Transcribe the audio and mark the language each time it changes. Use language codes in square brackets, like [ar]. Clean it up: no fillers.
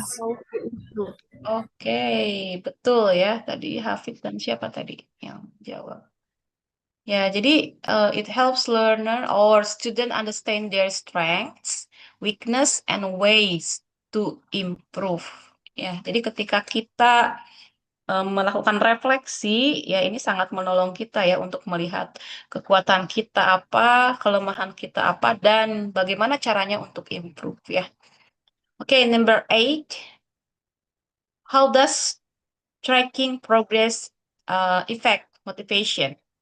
[en] and how to improve. [id] Oke, betul ya. Tadi Hafid dan siapa tadi yang jawab? [en] Ya, jadi it helps learner or student understand their strengths, weakness, and ways to improve. [id] Ya, jadi ketika kita melakukan refleksi, ya ini sangat menolong kita ya untuk melihat kekuatan kita apa, kelemahan kita apa, dan bagaimana caranya untuk improve ya. [en] Oke, number 8. How does tracking progress affect motivation?